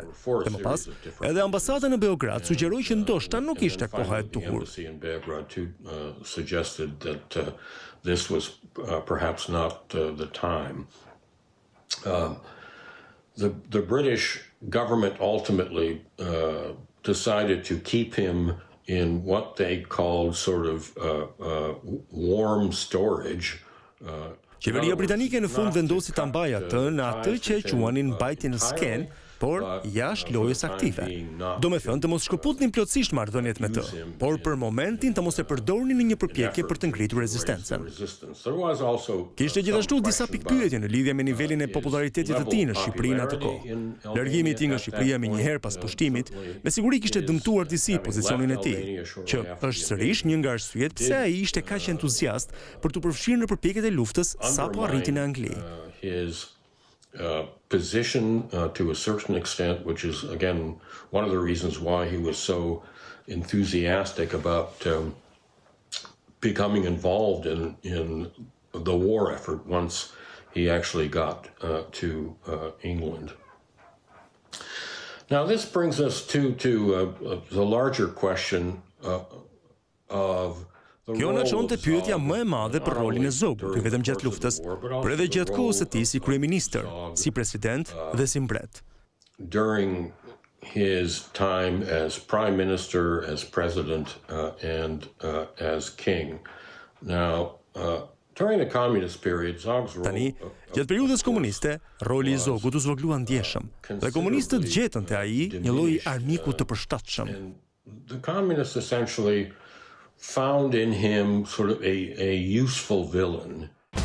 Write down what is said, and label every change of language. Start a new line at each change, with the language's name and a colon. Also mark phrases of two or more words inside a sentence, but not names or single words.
Albanian: Dhe më pas, edhe ambasada në Beograd sugjeroi që ndoshta nuk ishte koha e duhur.
English: Suggested that this was perhaps not the time. The British government ultimately decided to keep him in what they called sort of warm storage.
Albanian: Qeveria britanike në fund vendosi ta mbajë atë në atë që quanin mbajtje në sken, por jashtë lojës aktive. Do me thënë të mos shkëputnin plotësisht marrëdhëniet me të, por për momentin të mos e përdornin në një përpjekje për të ngritur rezistencën. Kishte gjithashtu disa pikpyetje në lidhje me nivelin e popularitetit të tij në Shqipëri në atë kohë. Largimi i tij nga Shqipëria me njëherë pas pushtimit, me siguri kishte dëmtuar disi pozicionin e tij, që është sërish një nga arsyet pse ai ishte kaq entuziast për të përfshirë në përpjekjet e luftës sapo arriti në Angli.
English: Position to a certain extent, which is again one of the reasons why he was so enthusiastic about becoming involved in the war effort once he actually got to England. Now this brings us to the larger question of
Albanian: Kjo na çon te pyetja më e madhe për rolin e Zogut, jo vetëm gjatë luftës, por edhe gjatë kohës së tij si kryeministër, si president dhe si mbret.
English: During his time as prime minister, as president, and as king. Now, during the communist period, Zog's role...
Albanian: Tani, gjatë periudhës komuniste, roli i Zogut u zvogëlua ndjeshëm, dhe komunistët gjetën te ai një lloj armiku të përshtatshëm.
English: The communists essentially found in him sort of a useful villain